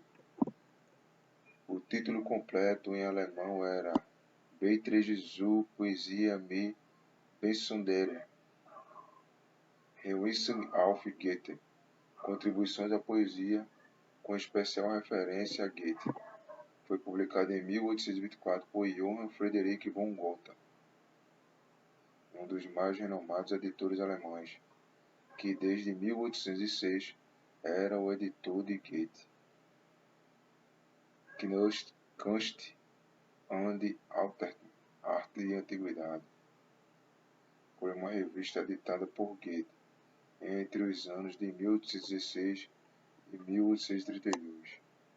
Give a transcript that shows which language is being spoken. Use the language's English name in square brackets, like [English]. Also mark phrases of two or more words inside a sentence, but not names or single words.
[Portuguese] O título completo em alemão era Beiträge zur Poesie mit besonderer Hinweisen auf Goethe, contribuições à poesia com especial referência a Goethe. Foi publicado em 1824 por Johann Friedrich von Gotha, um dos mais renomados editores alemães, que desde 1806 era o editor de Goethe. Kunst und Arte e Antiguidade foi uma revista editada por Goethe entre os anos de 1816 e 1832.